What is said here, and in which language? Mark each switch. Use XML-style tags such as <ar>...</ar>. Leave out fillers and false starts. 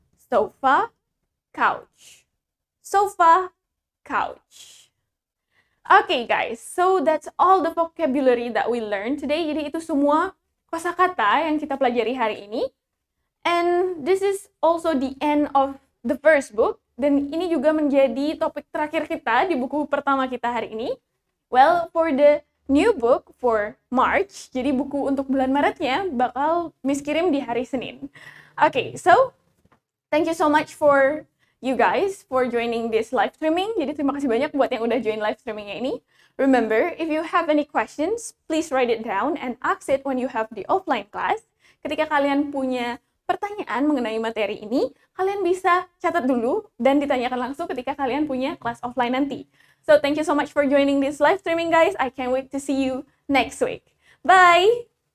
<en>Sofa, couch. Sofa, couch. Okay guys, so that's all the vocabulary that we learned today.</en> <id>Jadi itu semua kosakata yang kita pelajari hari ini.</id> <en>And this is also the end of the first book.</en> <id>Dan ini juga menjadi topik terakhir kita di buku pertama kita hari ini.</id> <en>Well, for the new book for March,</en> <id>jadi buku untuk bulan Maretnya bakal Miss kirim di hari Senin.</id> <en>Okay, so thank you so much for you guys for joining this live streaming.</en> <id>Jadi terima kasih banyak buat yang udah join live streamingnya ini.</id> <en>Remember, if you have any questions, please write it down and ask it when you have the offline class.</en> <id>Ketika kalian punya pertanyaan mengenai materi ini, kalian bisa catat dulu dan ditanyakan langsung ketika kalian punya kelas offline nanti.</id> <en>So thank you so much for joining this live streaming, guys. I can't wait to see you next week. Bye!</en>